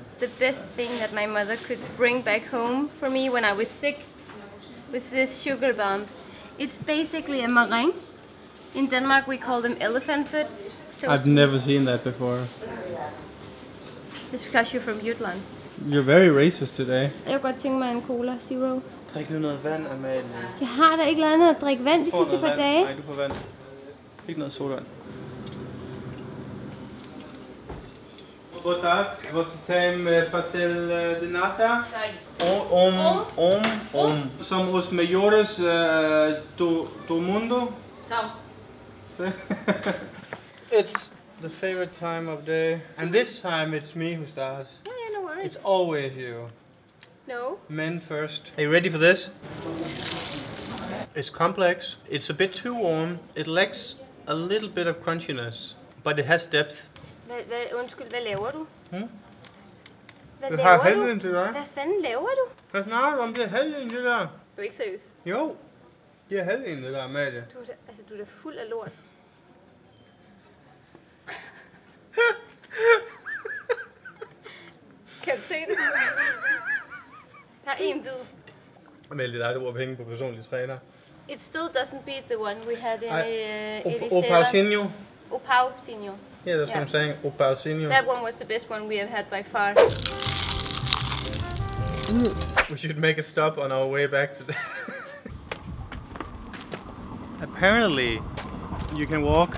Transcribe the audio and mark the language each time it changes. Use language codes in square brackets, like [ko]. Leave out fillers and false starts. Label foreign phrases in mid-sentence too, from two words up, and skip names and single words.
[en] The best thing that my mother could bring back home for me when I was sick was this sugar bomb. It's basically a meringue. In Denmark we call them elephant foods. So I've sweet. never seen that before. Just because you're from Jutland. You're very racist today. [da] Jeg kunne godt tænke mig en cola zero. Drik nu noget vand, Amalie. Jeg har da ikke lavet andet at drikke vand de sidste par dage. Nej, du får vand. Ikke noget sodavand. [pt] Boa tarde, você tem pastel de nata? São os melhores do mundo. [da] Så. [en] It's the favorite time of day. And this time it's me who starts. Yeah, no worries. It's always you. No. Men first. Are you ready for this? It's complex. It's a bit too warm. It lacks a little bit of crunchiness, but it has depth. [da] Undskyld, hvad laver du? Hvad Jeg laver har du? halvdelen til dig. Hvad fanden laver du? Hvad snakker du om? Det er halvdelen det der. Du er ikke seriøs. Jo. Det er halvdelen det der, Amalie. Du er da fuld af lort. Kan du se det? Der er en bid. Amalie, det er dig, der bruger penge på personlige træner. [en] It still doesn't beat the one we had in 87. Opausinho. Opausinho. Yeah, that's what I'm saying. Opausinho. That one was the best one we have had by far. We should make a stop on our way back today. Apparently, you can walk.